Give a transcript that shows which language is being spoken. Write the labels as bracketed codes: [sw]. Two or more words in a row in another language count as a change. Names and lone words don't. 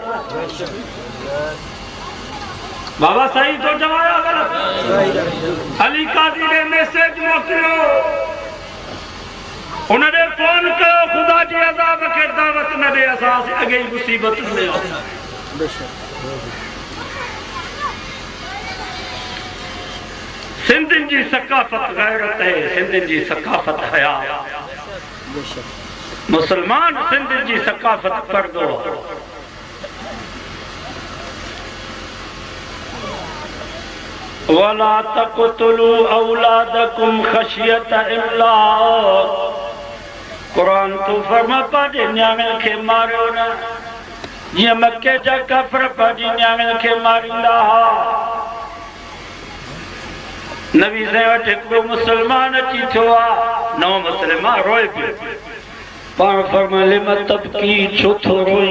[sd] बाबा सही तो जवाया गलत अली काज़ी ने मैसेज मोकिलियो उन्हें फोन कयो खुदा जी अज़ाब खे दावत न ॾे असां अॻे ई मुसीबत में सिंधियुनि जी सकाफ़त गैरत है सिंधियुनि जी सकाफ़त हया मुसलमान सिंधियुनि जी सकाफ़त पर्दो [ar] ولا تقتلوا أولادكم خشية إملاق [sd] कुरान तो फरमा पंहिंजे न्याणियुनि खे मारियो न जीअं मके जा काफ़िर पंहिंजी न्याणियुनि खे मारींदा हुआ। नबी साईं वटि हिकिड़ो मुस्लमान अची थियो आहे, नओं मुस्लमान रोए पियो। पाण फरमाए [ar] لم تبكي, [sd] छो थो रोई?